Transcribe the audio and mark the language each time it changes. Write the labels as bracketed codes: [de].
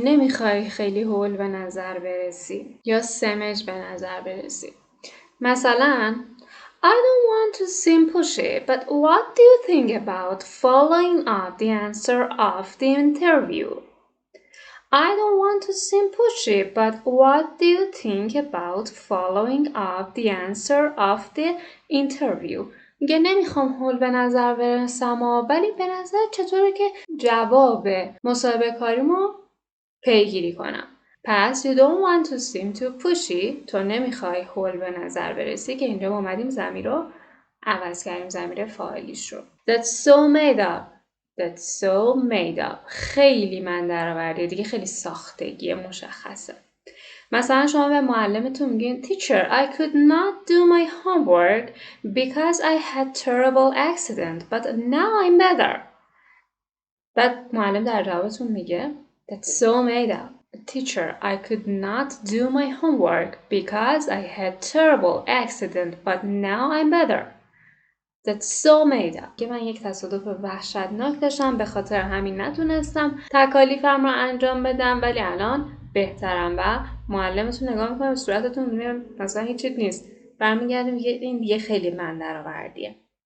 [fa] نمیخوای خیلی هول به نظر برسی یا سمج به نظر برسی. مثلا [en] I don't want to seem pushy, but what do you think about following up the answer of the interview? I don't want to seem pushy, but what do you think about following up the answer of the interview? [fa] میگه نمیخوام هول به نظر برسم ولی به نظر چطوره که جواب مصاحبه کاریمو پیگیری کنم. پس [en] you don't want to seem too pushy [fa] تو نمیخوای هول به نظر برسی که اینجا اومدیم ضمیر رو عوض کردیم، ضمیر فاعلیش رو. [en] That's so made up. That's so made up. [fa] خیلی من درآوردیه دیگه، خیلی ساختگی مشخصه. مثلا شما به معلمتون میگین [en] Teacher, I could not do my homework because I had terrible accident, but now I'm better. [fa] بعد معلم در جوابتون میگه [en] That's so made up. Teacher, I could not do my homework because I had terrible accident, but now I'm better. That's so made up. [fa] که من یک تصادف وحشتناک داشتم، به خاطر همین نتونستم تکالیفم رو انجام بدم، ولی الان بهترم. و معلمتون نگاه میکنه به صورتتون میبینه مثلا هیچی نیست، برمیگرده میگه این دیگه خیلی من درآوردیه.